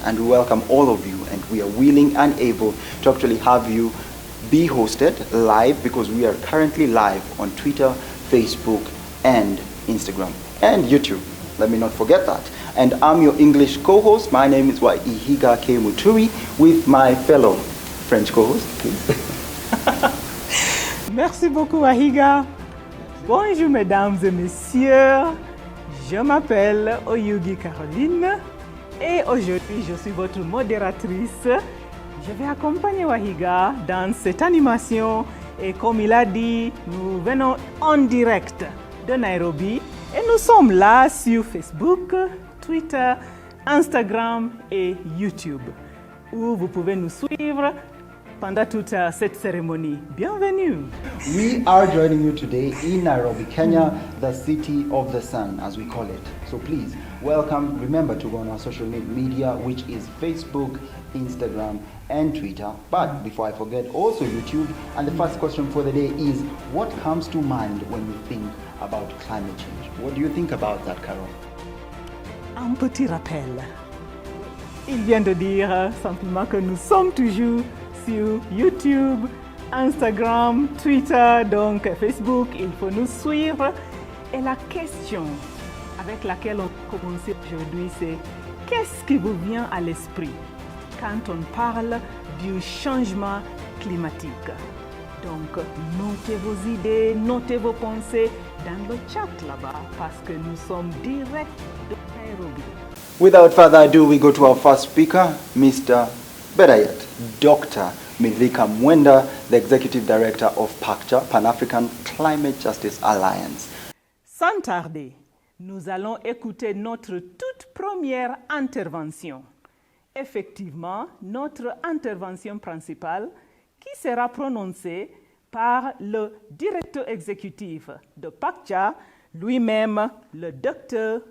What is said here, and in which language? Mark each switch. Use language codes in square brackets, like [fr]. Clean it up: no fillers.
[en] And we welcome all of you, and we are willing and able to actually have you be hosted live, because we are currently live on Twitter, Facebook, and Instagram, and YouTube. Let me not forget that. And I'm your English co-host. My name is Waihiga K. Muturi, with my fellow French co-host, please. [fr] Merci beaucoup, Waihiga. Bonjour, mesdames et messieurs. Je m'appelle Oyugi Caroline et aujourd'hui, je suis votre modératrice. Je vais accompagner Waihiga dans cette animation et comme il a dit, nous venons en direct de Nairobi et nous sommes là sur Facebook, Twitter, Instagram et YouTube où vous pouvez nous suivre pendant toute cette cérémonie. Bienvenue. [en] We are joining you today in Nairobi, Kenya, the city of the sun, as we call it. So please, welcome. Remember to go on our social media, which is Facebook, Instagram, and Twitter. But before I forget, also YouTube. And the first question for the day is, what comes to mind when you think about climate change? What do you think about that, Carol? [fr] Un petit rappel. Il vient de dire simplement que nous sommes toujours sur YouTube, Instagram, Twitter, donc Facebook, il faut nous suivre. Et la question avec laquelle on commence aujourd'hui, c'est qu'est-ce qui vous vient à l'esprit quand on parle du changement climatique? Donc, notez vos idées, notez vos pensées dans le chat là-bas, parce que nous sommes direct de Nairobi. [en] Without further ado, we go to our first speaker, Mr. Better yet, Dr. Milika Mwenda, the Executive Director of PACJA, Pan-African Climate Justice Alliance. [fr] Sans tarder, nous allons écouter notre toute première intervention. Effectivement, notre intervention principale qui sera prononcée par le directeur exécutif de PACJA, lui-même le Dr.